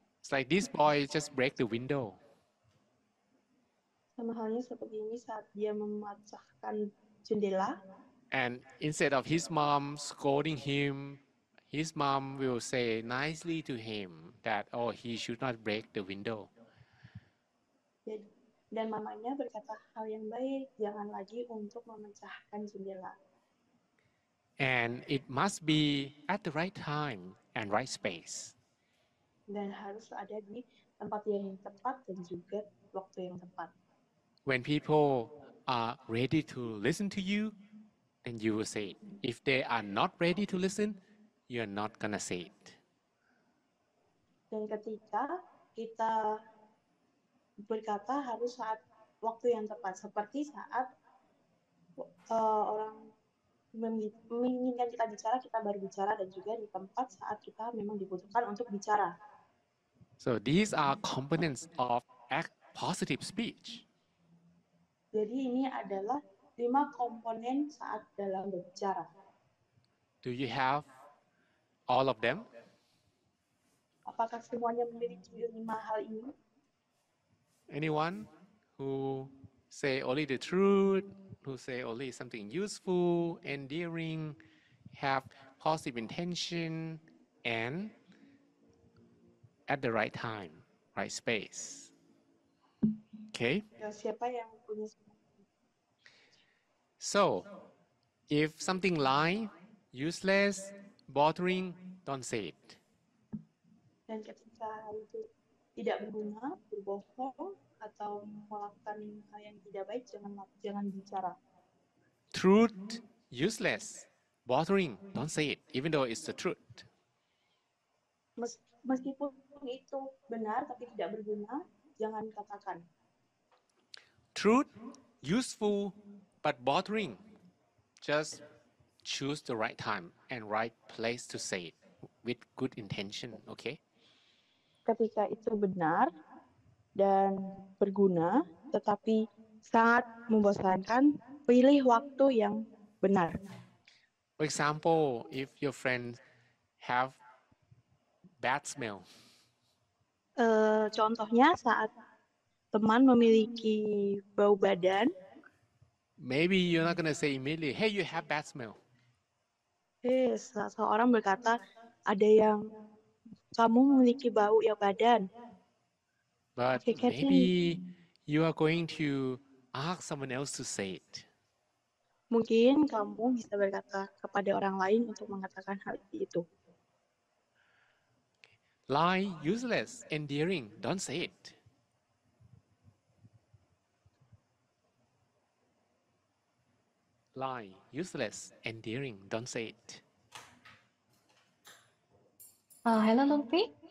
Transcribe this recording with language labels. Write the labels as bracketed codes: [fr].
[en] It's like this boy just break the window. [id] Sama halnya seperti ini saat dia memecahkan jendela. [en] And instead of his mom scolding him, his mom will say nicely to him that, oh, he should not break the window. [id] Dan mamanya berkata hal yang baik, jangan lagi untuk memecahkan jendela. [en] And it must be at the right time and right space. [id] Dan harus ada di tempat yang tepat dan juga waktu yang tepat. [en] When people are ready to listen to you, then you will say it. If they are not ready to listen, you're not gonna say it. [id] Dan ketika kita berkata harus saat waktu yang tepat, seperti saat orang menginginkan kita bicara, kita baru bicara, dan juga di tempat saat kita memang dibutuhkan untuk bicara. [en] So these are components of positive speech. [id] Jadi ini adalah 5 komponen saat dalam berbicara. [en] Do you have all of them? [id] Apakah semuanya memiliki 5 hal ini? [en] Anyone who say only the truth, who say only something useful, endearing, have positive intention, and at the right time, right space. Okay? [id] Ya, siapa yang punya? [en] So, if something lie, useless, bothering, don't say it. [id] Dan ketika itu tidak berguna, berbohong, atau melakukan hal yang tidak baik, jangan bicara. [en] Truth, useless, bothering, don't say it, even though it's the truth. [id] Meskipun itu benar tapi tidak berguna, jangan katakan. [en] Truth, useful, but bothering, just choose the right time and right place to say it with good intention, okay? [id] Ketika itu benar dan berguna, tetapi sangat membosankan, pilih waktu yang benar. [en] For example, if your friend have bad smell. [id] Contohnya saat teman memiliki bau badan. [en] Maybe you're not gonna say immediately, hey, you have bad smell. [id] Seseorang berkata, ada yang kamu memiliki bau yang badan. [en] But [id] Oke, Catherine. [en] maybe you are going to ask someone else to say it. [id] Mungkin kamu bisa berkata kepada orang lain untuk mengatakan hal itu. [en] Lie, useless, endearing, don't say it. Lie, useless, endearing, don't say it. Hello, Lumpi.